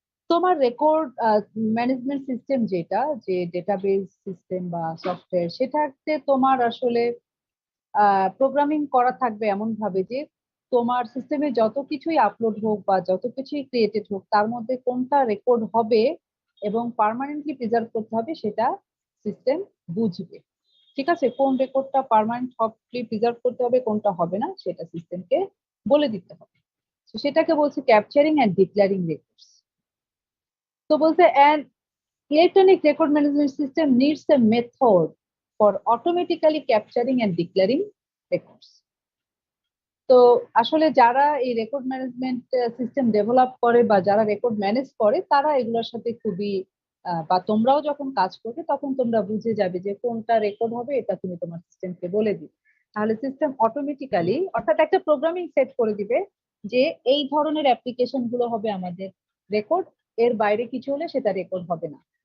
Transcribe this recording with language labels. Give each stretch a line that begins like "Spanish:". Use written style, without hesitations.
Bangla: তোমার record management system যেটা, যে ডেটাবেস সিস্টেম বা সফটওয়্যার, সেটাতে তোমার আসলে প্রোগ্রামিং করা থাকবে এমন ভাবে যে তোমার সিস্টেমে যত কিছুই আপলোড হোক বা যত কিছুই ক্রিয়েটেড হোক, তার মধ্যে কোনটা রেকর্ড হবে এবং পার্মানেন্টলি প্রিজার্ভ করতে হবে সেটা সিস্টেম বুঝবে। ঠিক আছে, কোন রেকর্ডটা পার্মানেন্টলি প্রিজার্ভ করতে হবে, কোনটা হবে না, সেটা সিস্টেমকে বলে দিতে হবে। তো সেটাকে বলছে ক্যাপচারিং এন্ড ডিক্লারিং রেকর্ডস। তো বলছে
English: an electronic record management system needs a method for automatically capturing and declaring records.
Bangla: তো আসলে যারা এই রেকর্ড ম্যানেজমেন্ট সিস্টেম ডেভেলপ করে বা যারা রেকর্ড ম্যানেজ করে, তারা এগুলোর সাথে খুবই বা তোমরাও যখন কাজ করবে তখন তোমরা বুঝে যাবে যে কোনটা রেকর্ড হবে, এটা তুমি তোমার সিস্টেমকে বলে দিবে। তাহলে সিস্টেম অটোমেটিক্যালি, অর্থাৎ একটা প্রোগ্রামিং সেট করে দিবে যে এই ধরনের অ্যাপ্লিকেশন গুলো হবে আমাদের রেকর্ড, এর বাইরে কিছু হলে সেটা রেকর্ড হবে না।